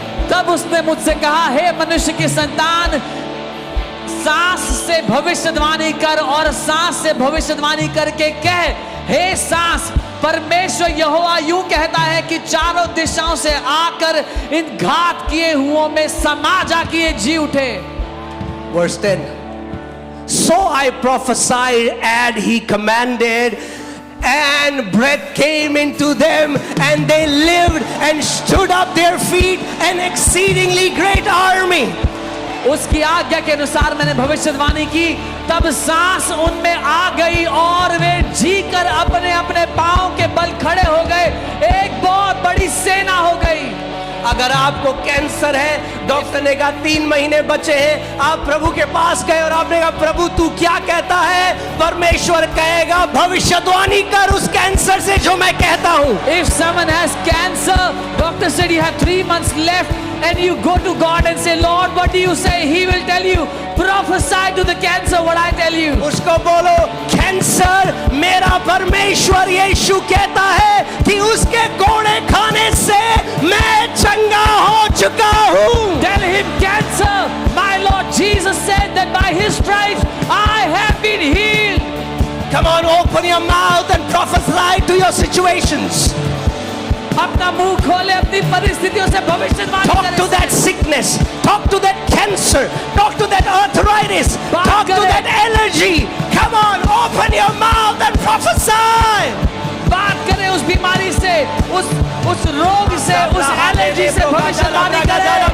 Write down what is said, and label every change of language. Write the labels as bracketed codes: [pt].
[hi] तब उसने मुझसे कहा, हे मनुष्य की संतान, सांस से भविष्यवाणी कर और सांस से भविष्यवाणी करके कह, हे सांस, परमेश्वर यहोवा यूं कहता है कि चारों दिशाओं से आकर इन घात किए हुओं में समा जा किए जी उठे। [en] Verse 10. So I prophesied and he commanded, and breath came into them, and they lived and stood up their feet, an exceedingly great army. [hi] उसकी आज्ञा के अनुसार मैंने भविष्यवाणी की, तब सांस उनमें आ गई और वे जी कर अपने अपने पांव के बल खड़े हो गए, एक बहुत बड़ी सेना हो गई। अगर आपको कैंसर है, डॉक्टर ने कहा 3 महीने बचे हैं, आप प्रभु के पास गए और आपने कहा प्रभु तू क्या कहता है, परमेश्वर कहेगा भविष्यवाणी कर उस कैंसर से जो मैं कहता हूं। [en] If someone has cancer, doctor said you have 3 months left, and you go to God and say, Lord, what do you say? He will tell you, prophesy to the cancer what I tell you. [hi] उसको बोलो, cancer, मेरा परमेश्वर यीशु कहता है कि उसके कोड़े खाने से मैं चंगा हो चुका हूं। [en] Tell him, cancer, my Lord Jesus said that by his stripes I have been healed. Come on, open your mouth and prophesy to your situations. [hi] अपना मुंह खोले, अपनी परिस्थितियों से भविष्यवाणी [en] Talk [hi] करें। [en] to that sickness, talk to that cancer, talk to that arthritis, [hi] बात [en] talk to [hi] करें। [en] that allergy. Come on, open your mouth and prophesy. [hi] बात करें उस बीमारी से, उस रोग से, उस एलर्जी से भविष्यवाणी करें।